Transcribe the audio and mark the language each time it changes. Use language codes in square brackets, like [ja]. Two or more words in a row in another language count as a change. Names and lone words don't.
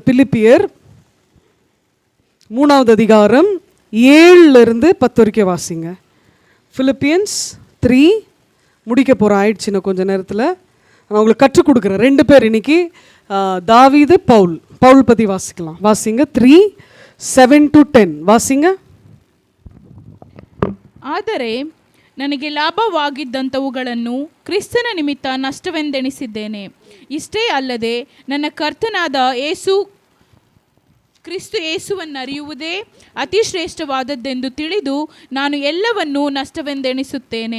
[ta] பிலிப்பியர் 3வது அதிகாரம் 7-10 வரைக்கும் வாசிங்க. பிலிப்பியன்ஸ் 3 முடிக்க போகிறோம், ஆயிடுச்சு இன்னும் கொஞ்சம் நேரத்தில். நான் உங்களுக்கு கற்றுக் கொடுக்குறேன். 2 பேர் இன்னைக்கு, தாவீது, பவுல் பற்றி வாசிக்கலாம். வாசிங்க. 3:7-10 வாசிங்க. [kn] ಆದರೆ ನನಗೆ ಲಾಭವಾಗಿದ್ದಂಥವುಗಳನ್ನು ಕ್ರಿಸ್ತನ ನಿಮಿತ್ತ ನಷ್ಟವೆಂದೆಣಿಸಿದ್ದೇನೆ. ಇಷ್ಟೇ ಅಲ್ಲದೆ ನನ್ನ ಕರ್ತನಾದ ಕ್ರಿಸ್ತು ಯೇಸುವನ್ನರಿಯುವುದೇ ಅತಿ ಶ್ರೇಷ್ಠವಾದದ್ದೆಂದು ತಿಳಿದು ನಾನು ಎಲ್ಲವನ್ನೂ ನಷ್ಟವೆಂದೆಣಿಸುತ್ತೇನೆ.